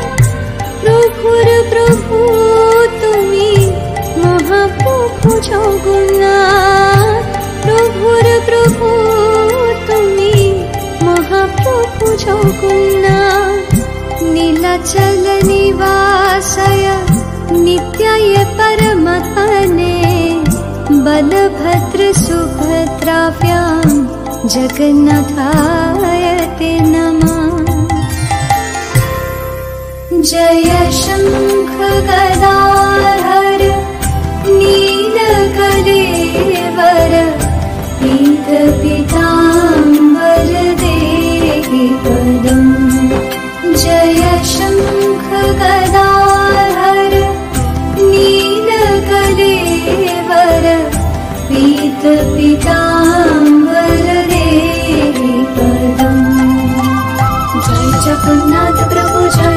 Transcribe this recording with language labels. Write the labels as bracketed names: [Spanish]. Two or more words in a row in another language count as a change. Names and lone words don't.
[Bangla] প্রভুর প্রভু তুমি, মহাপ্রভু জগন্নাথ। প্রভুর প্রভু তুমি, মহাপ্রভু জগন্নাথ। [Sanskrit] নীলাচল নিবাসায় নিত্যায় পরমাত্মনে बलभद्र सुभद्राभ्यां जगन्नाथाय ते नमः। जय शंख गदाधर नीलकलेवर पीत पीताम्बर देहि पदम् जय शंख गदाधर नीलकलेवर पीत पीताम्बर देहि पदम् जय जगन्नाथ प्रभु जय